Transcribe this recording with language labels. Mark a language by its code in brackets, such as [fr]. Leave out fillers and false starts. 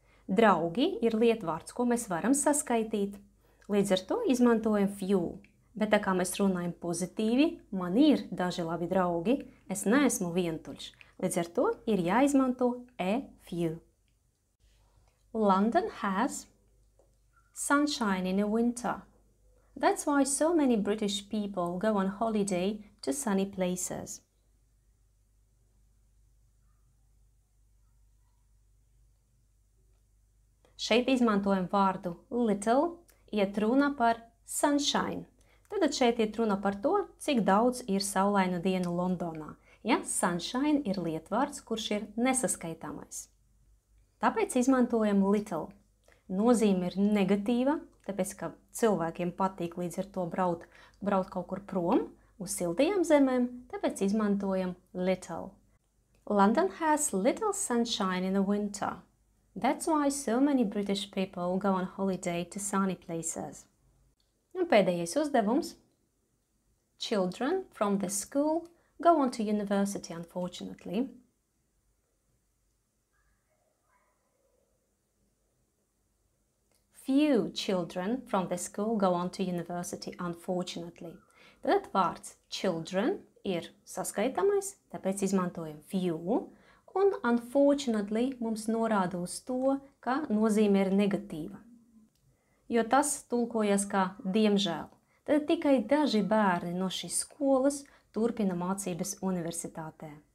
[lv] Draugi ir lietvārds, ko mēs varam saskaitīt. Līdz ar to izmantojam few. Bet tā kā mēs runājam pozitīvi, man ir daži labi draugi, es neesmu vientuļš. Līdz ar to ir jāizmanto a few. [en] London has sunshine in the winter. That's why so many British people go on holiday to sunny places. [lv] Šeit izmantojam vārdu little, iet runa par sunshine. Tad šeit ir runa par to, cik daudz ir saulainu dienu Londonā. Ja sunshine ir lietvārds, kurš ir nesaskaitāmais. Tāpēc izmantojam little. Nozīme ir negatīva, tāpēc, ka cilvēkiem patīk līdz ar to braukt kaut kur prom uz siltajām zemēm, tāpēc izmantojam little. [en] London has little sunshine in the winter. That's why so many British people go on holiday to sunny places. [lv] Un pēdējais uzdevums. [en] Children from the school go on to university, unfortunately. Few children from the school go on to university, unfortunately. [lv] Tad vārds children ir saskaitāmais, tāpēc izmantojam few, un unfortunately mums norāda uz to, ka nozīme ir negatīva. Jo tas tulkojas kā diemžēl. Tad tikai daži bērni no šīs skolas turpina mācības universitātē.